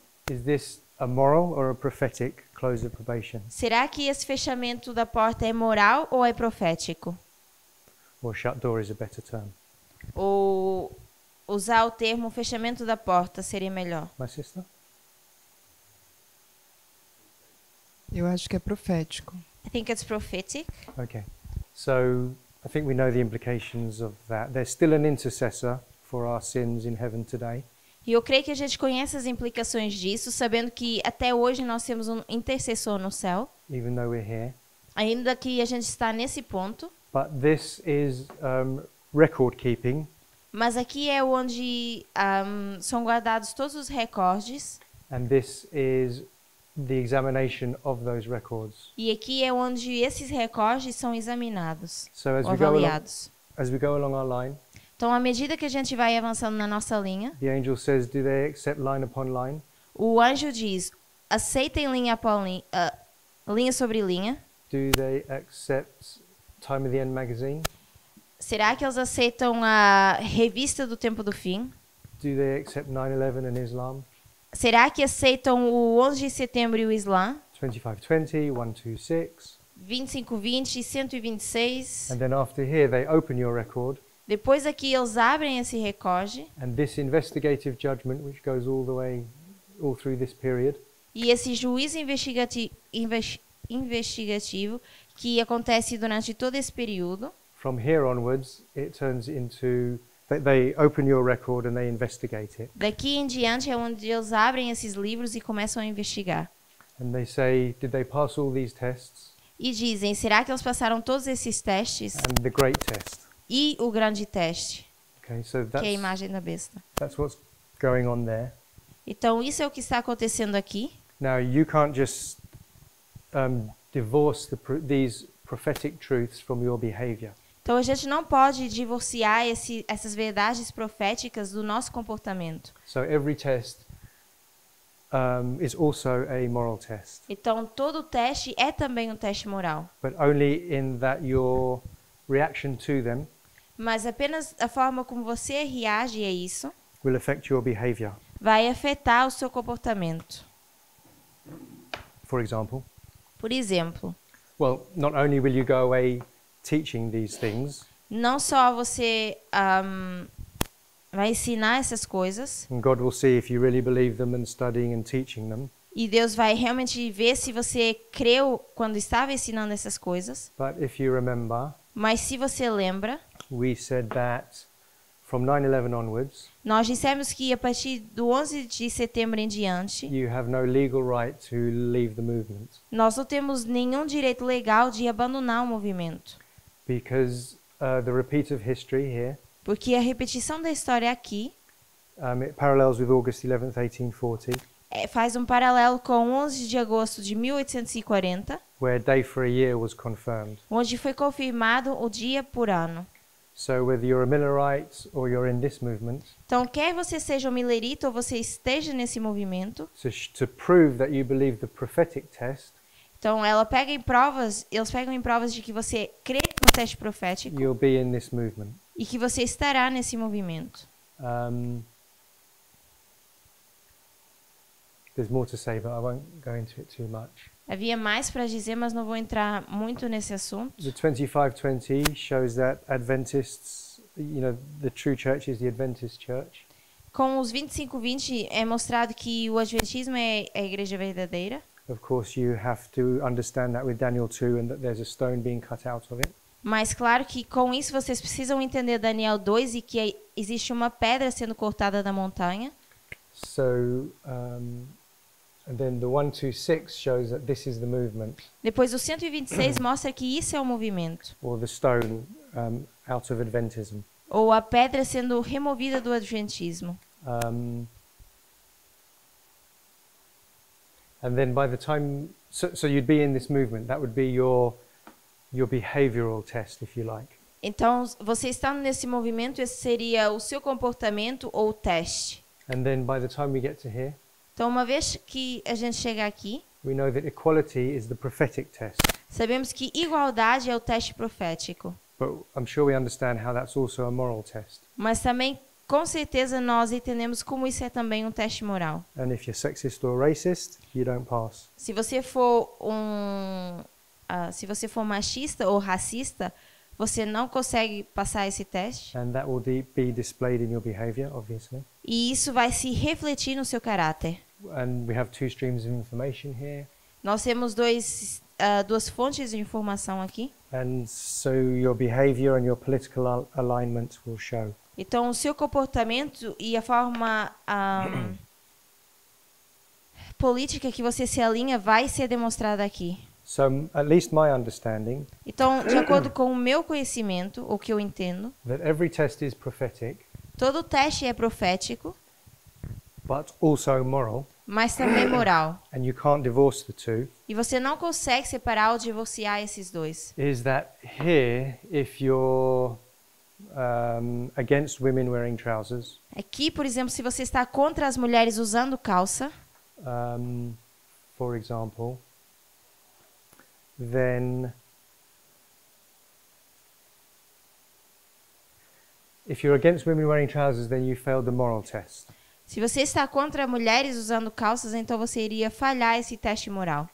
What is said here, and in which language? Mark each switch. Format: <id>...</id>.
<en>is this a moral or a prophetic close of probation?</en> <pt>será que esse fechamento da porta é moral ou é profético?</pt> <en>Or shut door is a better term.</en> <pt>Ou usar o termo fechamento da porta seria melhor?</pt> <en>My sister?</en> <pt>Eu acho que é profético.</pt> <en>I think it's prophetic. Okay. So I think we know the implications of that. There's still an intercessor for our sins in heaven today.</en> <pt>E eu creio que a gente conhece as implicações disso, sabendo que até hoje nós temos um intercessor no céu,</pt> <en>Even though we're here.</en> <pt>ainda que a gente está nesse ponto.</pt> <en>But this is record keeping,</en> <pt>Mas aqui é onde são guardados todos os recordes,</pt> <en>and this is the examination of those records.</en> <pt>e aqui é onde esses recordes são examinados</pt> <en>So as</en> <pt>ou</pt> <en>we go along,</en> <pt>avaliados.</pt> <en>as we go along our line,</en> <pt>Então, à medida que a gente vai avançando na nossa linha,</pt> <en>the angel says, do they accept line upon line?</en> <pt>o anjo diz, aceitem linha após linha, linha sobre linha.</pt> <en>Do they accept Time of the End magazine?</en> <pt>Será que eles aceitam a revista do Tempo do Fim?</pt> <en>Do they accept 9/11 and Islam?</en> <pt>Será que aceitam o 11 de setembro e o Islã?</pt> <en>2520, 126.</en> <pt>2520 e 126.</pt> <en>And then after here, they open your record,</en> <pt>Depois aqui eles abrem esse recorde</pt> <en>and this investigative judgment, which goes all the way, all through this period,</en> <pt>e esse juízo investigativo que acontece durante todo esse período.</pt> <en>from here onwards, it turns into they open your record and they investigate it,</en> <pt>Daqui em diante é onde eles abrem esses livros e começam a investigar.</pt> <en>and they say, did they pass all these tests</en> <pt>E dizem, será que eles passaram todos esses testes</pt> <en>and the great test?</en> <pt>e o grande teste,</pt> <en>Okay, so</en> <pt>que é a imagem da besta?</pt> <en>that's what's going on there.</en> <pt>Então, isso é o que está acontecendo aqui.</pt> <en>Now you can't just divorce these prophetic truths from your behavior.</en> <pt>Então, a gente não pode divorciar essas verdades proféticas do nosso comportamento.</pt> <en>So every test is also a moral test,</en> <pt>Então, todo teste é também um teste moral.</pt> <en>but only in that your reaction to them</en> <pt>Mas apenas a forma como você reage a isso</pt> <en>will affect your behavior.</en> <pt>vai afetar o seu comportamento.</pt> <en>For example,</en> <pt>Por exemplo,</pt> <en>well, not only will you go away teaching these things,</en> <pt>não só você vai ensinar essas coisas,</pt> <en>and God will see if you really believe them and studying and teaching them,</en> <pt>e Deus vai realmente ver se você creu quando estava ensinando essas coisas.</pt> <en>but if you remember,</en> <pt>Mas se você lembra,</pt> <en>we said that from 9/11 onwards,</en> <pt>Nós dissemos que a partir do 11 de setembro em diante,</pt> <en>you have no legal right to leave the movement</en> <pt>nós não temos nenhum direito legal de abandonar o movimento.</pt> <en>because the repeat of history here,</en> <pt>Porque a repetição da história aqui</pt> <en>it parallels with August 11th, 1840,</en> <pt>faz um paralelo com 11 de agosto de 1840,</pt> <en>where a day for a year was confirmed.</en> <pt>onde foi confirmado o dia por ano.</pt> <en>So whether you're a Millerite or you're in this movement,</en> <pt>Então, quer você seja um milerita ou você esteja nesse movimento,</pt> <en>to prove that you believe the prophetic test,</en> <pt>então eles pegam em provas de que você crê no teste profético</pt> <en>you'll be in this movement.</en> <pt>e que você estará nesse movimento.</pt> <en>There's more to say, but I won't go into it too much.</en> <pt>Havia mais para dizer, mas não vou entrar muito nesse assunto.</pt> <en>The 2520 shows that Adventists, the true church is the Adventist church.</en> <pt>Com os 25-20 é mostrado que o adventismo é a igreja verdadeira.</pt> <en>Of course, you have to understand that with Daniel 2 and that there's a stone being cut out of it.</en> <pt>Mas claro que com isso vocês precisam entender Daniel 2 e que existe uma pedra sendo cortada da montanha.</pt> <en>So, and then the 126 shows that this is the movement,</en> <pt>Depois o 126 mostra que isso é o movimento.</pt> <en>or the stone out of Adventism.</en> <pt>Ou a pedra sendo removida do adventismo.</pt> <en>And then by the time, so you'd be in this movement, that would be your behavioral test, if you like.</en> <pt>Então, você estando nesse movimento, esse seria o seu comportamento ou teste.</pt> <en>And then by the time we get to here,</en> <pt>Então, uma vez que a gente chega aqui,</pt> <en>we know that equality is the prophetic test.</en> <pt>sabemos que igualdade é o teste profético.</pt> <en>But I'm sure we understand how that's also a moral test.</en> <pt>Mas também, com certeza, nós entendemos como isso é também um teste moral.</pt> <en>And if you're sexist or racist, you don't pass.</en> <pt>Se você for machista ou racista, você não consegue passar esse teste.</pt> <en>And that will be displayed in your behavior, obviously.</en> <pt>E isso vai se refletir no seu caráter.</pt> <en>And we have two streams of information here.</en> <pt>Nós temos duas fontes de informação aqui.</pt> <en>And so your behavior and your political alignment will show.</en> <pt>Então, o seu comportamento e a forma política que você se alinha vai ser demonstrada aqui.</pt> <en>So at least my understanding</en> <pt>Então, de acordo com o meu conhecimento, o que eu entendo,</pt> <en>that every test is prophetic,</en> <pt>todo teste é profético,</pt> <en>but also moral,</en> <pt>mas também moral.</pt> <en>and you can't divorce the two,</en> <pt>E você não consegue separar ou divorciar esses dois.</pt> <en>is that here, if you're against women wearing trousers,</en> <pt>Aqui, por exemplo, se você está contra as mulheres usando calça,</pt> <en>for example, then if you're against women wearing trousers, then you failed the moral test.</en> <pt>se você está contra mulheres usando calças, então você iria falhar esse teste moral.</pt>